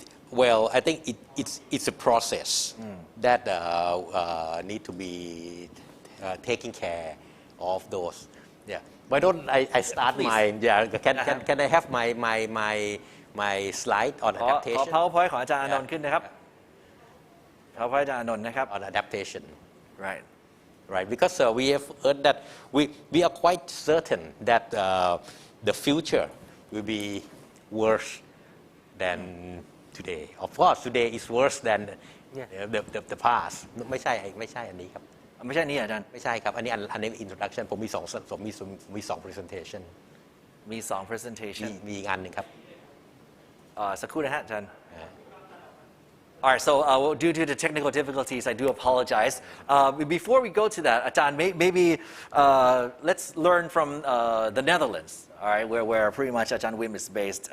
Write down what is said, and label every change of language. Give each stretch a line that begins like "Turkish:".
English: Well, I think it's a process that need to be taking care of those. Yeah. Why don't I start my? Yeah. Can I have my slide on adaptation?
Thai: PowerPoint ของอาจารย์อานนท์ขึ้นนะครับ PowerPoint อาจารย์อานนท์นะครับ
English: On adaptation. Right. Because we have heard that we are quite certain that the future will be worse than today. Of course, today is worse than the past.
Thai: ไม่ใช่อันนี้ครับ ไม่ใช่นี่อาจารย์ ไม่ใช่ครับอันนี้ introduction ผมมี2 presentation มี2 presentation มีอีกอันหนึ่งครับ สักครู่นะฮะอาจารย์
English: All right, so due to the technical difficulties, I do apologize. Before we go to that, Ajahn, maybe let's learn from the Netherlands, all right, where pretty much Ajahn Wim is based.